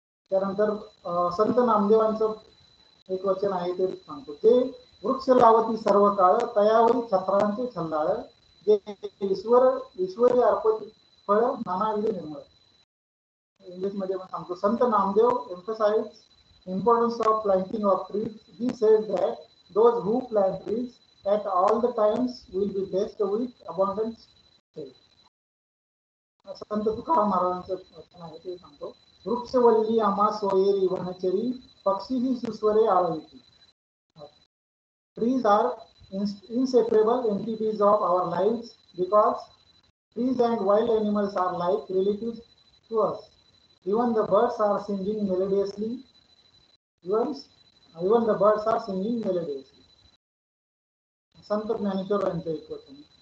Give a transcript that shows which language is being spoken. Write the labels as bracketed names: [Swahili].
[Marathi] त्यानंतर संत नामदेवांचं एक वचन आहे ते सांगतो. ते वृक्ष लावती सर्व काळ, तयावरी छत्रांचे छंदाळ, जे ईश्वरी अर्पती फळ नानाविध निर्मळ. इंग्लिश मध्ये पण सांगतो. [English] Sant Namdev emphasized importance of planting of trees. He said that those who plant trees at all the times will be blessed with abundance. [Marathi] संत तुकाराम महाराजांचं वचन आहे ते सांगतो. वृक्षवल्ली आम्हा सोयेरी वनचरी, पक्षी ही सुस्वरे आळविती. [English] Trees are inseparable entities of our lives because trees and wild animals are like relatives to us. Even the birds are singing melodiously. Even the birds are singing melodiously. [Marathi] संत ज्ञानेश्वर यांचं एक वचन.